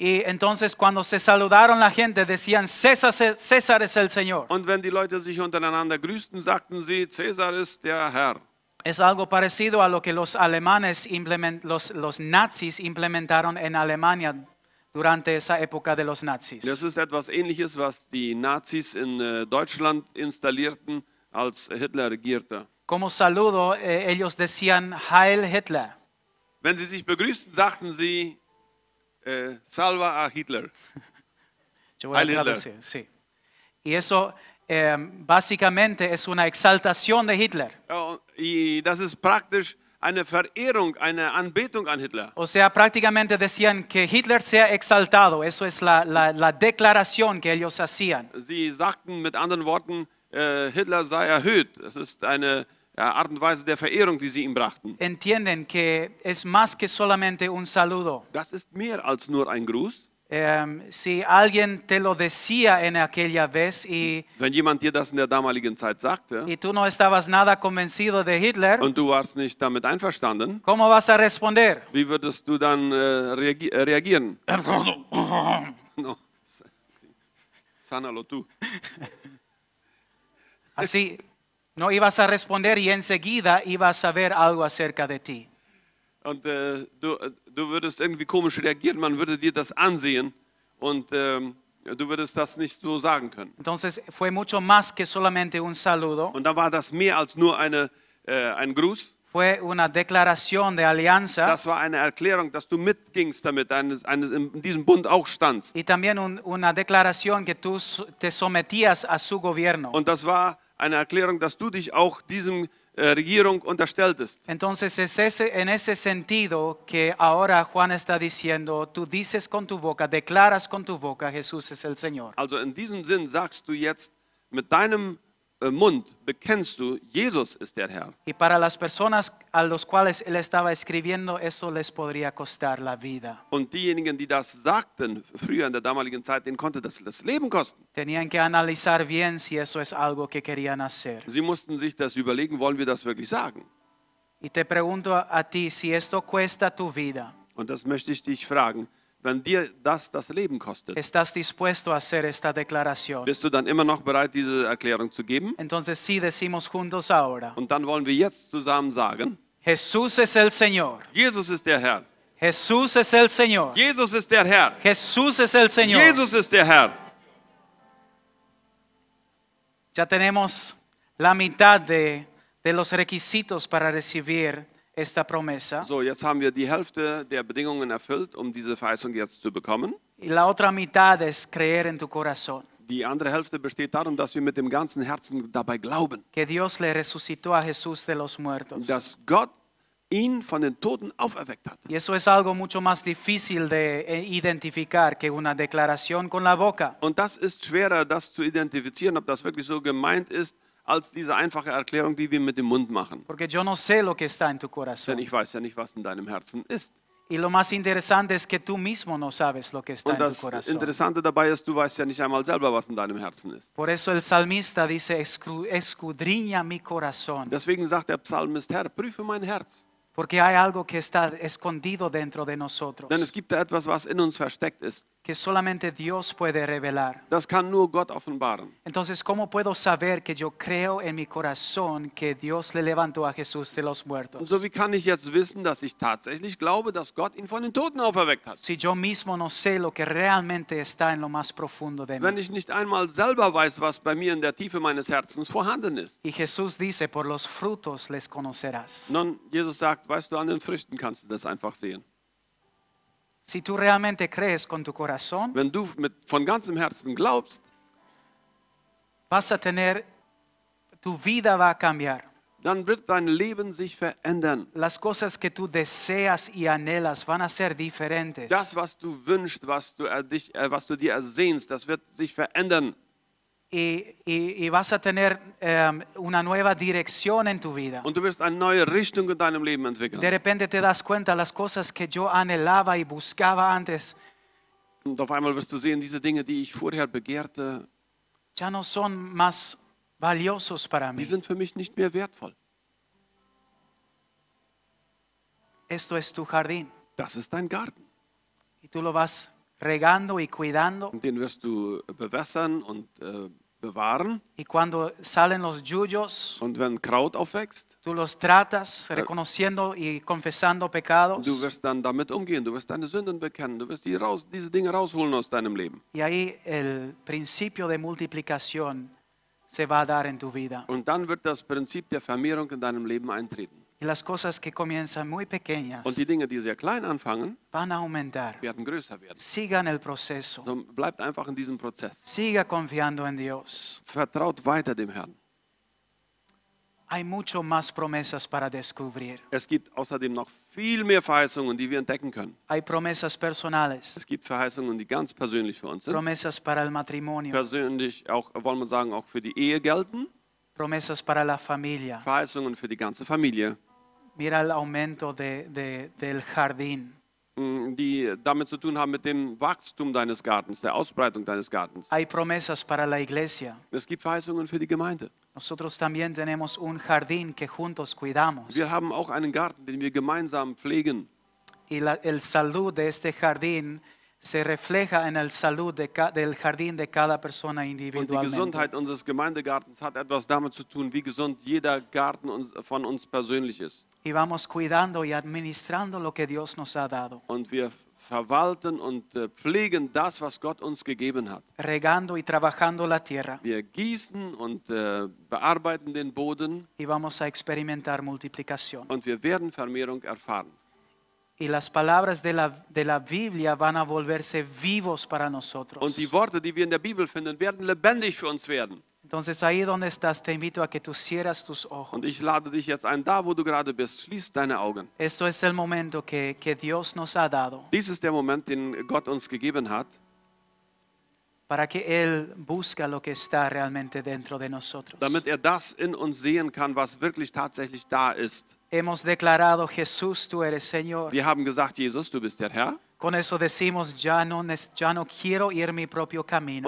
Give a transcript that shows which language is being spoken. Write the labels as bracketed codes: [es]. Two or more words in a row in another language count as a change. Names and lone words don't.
[es] Y entonces cuando se saludaron la gente decían, César es el Señor. [de] Und wenn die Leute sich untereinander grüßten, sagten sie, Cäsar ist der Herr. [es] Es algo parecido a lo que los alemanes, los nazis implementaron en Alemania durante esa época de los nazis. [de] Das ist etwas Ähnliches, was die Nazis in Deutschland installierten, als Hitler regierte. [es] Como saludo, ellos decían Heil Hitler. [de] Wenn sie sich begrüßten, sagten sie, [es] Salva a Hitler. Yo voy a [de] Heil Hitler. [es] traducir, sí. Y eso básicamente es una exaltación de Hitler. [de] Ja, das ist praktisch eine Verehrung, eine Anbetung an Hitler. [es] O sea, prácticamente decían que Hitler sea exaltado. Eso es la declaración que ellos hacían. [de] Sie sagten mit anderen Worten, Hitler sei erhöht. Das ist eine Art und Weise der Verehrung, die sie ihm brachten. [es] Entienden que es más que solamente un saludo. [de] Das ist mehr als nur ein Gruß. [es] Si alguien te lo decía en aquella vez [de] Wenn jemand dir das in der damaligen Zeit sagte [es] y tú no estabas nada convencido de Hitler, [de] und du warst nicht damit einverstanden, [es] ¿cómo vas a responder? [de] wie würdest du dann reagieren? [es] No. Sánalo tú. Así, no ibas a responder y enseguida ibas a ver algo acerca de ti. [de] Und du würdest irgendwie komisch reagieren, man würde dir das ansehen und du würdest das nicht so sagen können. [es] Entonces fue mucho más que solamente un saludo, [de] Und da war das mehr als nur ein Gruß. [es] fue una declaración de alianza [de] Das war eine Erklärung, dass du mitgingst damit, in diesem Bund auch standst. [es] y también una declaración que tú te sometías a su gobierno. [de] Und das war eine Erklärung, dass du dich auch diesem Regierung unterstelltest. [es] Entonces es en ese sentido que ahora Juan está diciendo, tú dices con tu boca, declaras con tu boca, Jesús es el Señor. [de] Also in diesem Sinn sagst du jetzt mit deinem Mund, bekennst du, Jesus ist der Herr. [es] Y para las personas a los cuales él estaba escribiendo, eso les podría costar la vida. [de] Und diejenigen, die das sagten, früher in der damaligen Zeit, denen konnte das Leben kosten. [es] Tenían que analizar bien si eso es algo que querían hacer. [de] Sie mussten sich das überlegen, wollen wir das wirklich sagen? [es] Y te pregunto a ti, si esto cuesta tu vida, [de] Und das möchte ich dich fragen. Wenn dir das Leben kostet, [es] ¿estás dispuesto a hacer esta declaración? [de] bist du dann immer noch bereit, diese Erklärung zu geben? [es] Entonces sí decimos juntos ahora, [de] Und dann wollen wir jetzt zusammen sagen, [es] Jesús es el Señor. [de] Jesus ist der Herr. [es] Jesús es el Señor. [de] Jesus ist der Herr. [es] Jesús es el Señor. [de] Jesus ist der Herr. [es] Ya tenemos la mitad de los requisitos para recibir esta promesa. [de] So, jetzt haben wir die Hälfte der Bedingungen erfüllt, um diese Verheißung jetzt zu bekommen. [es] Y la otra mitad es creer en tu corazón. [de] Die andere Hälfte besteht darum, dass wir mit dem ganzen Herzen dabei glauben, [es] Que Dios le resucitó a Jesús de los muertos. [de] dass Gott ihn von den Toten auferweckt hat. [es] Y eso es algo mucho más difícil de identificar que una declaración con la boca. [de] Und das ist schwerer, das zu identifizieren, ob das wirklich so gemeint ist, als diese einfache Erklärung, die wir mit dem Mund machen. [es] Porque yo no sé lo que está en tu [de] Denn [es] corazón. [de] ich weiß ja nicht, was in deinem Herzen ist. [es] Y lo más interesante es que tú mismo no sabes lo que está [de] Und [es] en tu [de] das [es] corazón. [de] Interessante dabei ist, du weißt ja nicht einmal selber, was in deinem Herzen ist. [es] Por eso el salmista dice, escudriña mi corazón. [de] Deswegen sagt der Psalmist, Herr, prüfe mein Herz. [es] Porque hay algo que está escondido dentro de nosotros. [de] Denn es gibt da etwas, was in uns versteckt ist. [es] Que solamente Dios puede revelar. [de] Das kann nur Gott offenbaren. [es] Entonces, ¿cómo puedo saber que yo creo en mi corazón que Dios le levantó a Jesús de los [de] Und [es] muertos? [de] so, wie kann ich jetzt wissen, dass ich tatsächlich glaube, dass Gott ihn von den Toten auferweckt hat? [es] Si yo mismo no sé lo que realmente está en lo más profundo de [de] Wenn [es] mí. [de] ich nicht einmal selber weiß, was bei mir in der Tiefe meines Herzens vorhanden ist. [es] Y Jesús dice, por los frutos les conocerás. [de] Nun, Jesus sagt, weißt du, an den Früchten kannst du das einfach sehen. [es] Si tú realmente crees con tu corazón, [de] Wenn du von ganzem Herzen glaubst, [es] vas a tener, tu vida va a cambiar. [de] dann wird dein Leben sich verändern. [es] Las cosas que tú deseas y anhelas van a ser diferentes. [de] Das, was du wünschst, was du dir ersehnst, das wird sich verändern. [es] Y vas a tener una nueva dirección en tu vida. [de] Und du wirst eine neue Richtung in deinem Leben [es] De [de] entwickeln. [es] repente te das cuenta las cosas que yo anhelaba y buscaba antes [de] Und auf einmal wirst du sehen, diese Dinge, die ich vorher begehrte, [es] ya no son más valiosos para [de] die [es] mí. [de] sind für mich nicht mehr wertvoll. [es] Esto es tu jardín [de] Das ist dein Garten. [es] y tú lo vas regando y cuidando. [de] Und den wirst du bewässern und bewahren. [es] Y cuando salen los yuyos, [de] Und wenn Kraut aufwächst, [es] tú los tratas reconociendo y confesando pecados. [de] du wirst dann damit umgehen, du wirst deine Sünden bekennen, du wirst diese Dinge rausholen aus deinem Leben. [es] Y ahí el principio de multiplicación se va a dar en tu vida. [de] Und dann wird das Prinzip der Vermehrung in deinem Leben eintreten. [es] Y las cosas que comienzan muy pequeñas [de] Und die Dinge, die sehr klein anfangen, [es] van a aumentar. [de] werden größer werden. [es] Siga en el proceso. [de] Also bleibt einfach in diesem Prozess. [es] Siga confiando en Dios. [de] Vertraut weiter dem Herrn. [es] Hay mucho más promesas para descubrir. [de] Es gibt außerdem noch viel mehr Verheißungen, die wir entdecken können. [es] Hay promesas personales, [de] Es gibt Verheißungen, die ganz persönlich für uns sind. [es] promesas para el matrimonio, [de] Persönlich auch, wollen wir sagen, auch für die Ehe gelten. [es] promesas para la familia. [de] Verheißungen für die ganze Familie, [es] Mira el aumento del jardín. [de] die damit zu tun haben mit dem Wachstum deines Gartens, der Ausbreitung deines Gartens. [es] Hay promesas para la iglesia. [de] Es gibt Verheißungen für die Gemeinde. [es] Nosotros también tenemos un jardín que juntos cuidamos. [de] Wir haben auch einen Garten, den wir gemeinsam pflegen. [es] Y el salud de este jardín se refleja en el salud del jardín de cada persona [de] Und die [es] individualmente. [de] Gesundheit unseres Gemeindegartens hat etwas damit zu tun, wie gesund jeder Garten von uns persönlich ist. [es] Y vamos cuidando y administrando lo que Dios nos ha dado. [de] Und wir verwalten und pflegen das, was Gott uns gegeben hat. [es] Regando y trabajando la tierra. [de] Wir gießen und bearbeiten den Boden [es] Y vamos a experimentar multiplicación. [de] und wir werden Vermehrung erfahren. [es] Y las palabras de la Biblia van a volverse vivos para nosotros. [de] Und die Worte, die wir in der Bibel finden, werden lebendig für uns werden. [es] Entonces ahí donde estás te invito a que tú cierras tus ojos. [de] Und ich lade dich jetzt ein, da wo du gerade bist, schließ deine Augen. [es] Esto es el momento que Dios nos ha dado [de] Dies ist der Moment, den Gott uns gegeben hat, [es] para que Él busque lo que está realmente dentro de nosotros. [de] damit das in uns sehen kann, was wirklich tatsächlich da ist. [es] Hemos declarado, Jesús, tú eres Señor. [de] Wir haben gesagt, Jesus, du bist der Herr. [es] Con eso decimos, ya no quiero ir mi propio camino.